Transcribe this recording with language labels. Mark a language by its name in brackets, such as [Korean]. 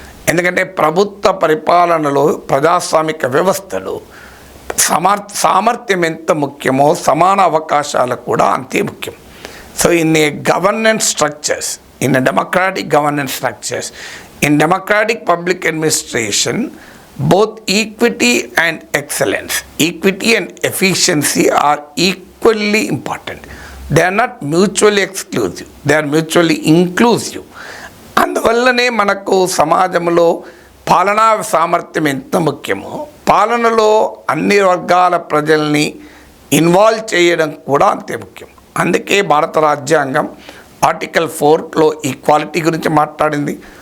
[Telugu] ఎందుకంటే ప్రభుత్వ పరిపాలనలో ప్రజాస్వామిక వ్యవస్థలో సామర్థ్యం ఎంత ముఖ్యమో సమాన అవకాశాలు కూడా అంతే ముఖ్యం. [English] So in a governance structures, in a democratic governance structures, in democratic public administration, both equity and excellence, equity and efficiency are equally important. They are not mutually exclusive, they are mutually inclusive. [Telugu] అందువల్లనే మనకు సమాజంలో పాలనా సామర్థ్యం ఎంత ముఖ్యమో పాలనలో అన్ని వర్గాల ప్రజల్ని ఇన్వాల్వ్ చేయడం కూడా అంతే ముఖ్యం. అందుకే భారత రాజ్యాంగం ఆర్టికల్ 4లో ఈక్వాలిటీ గురించి మాట్లాడింది.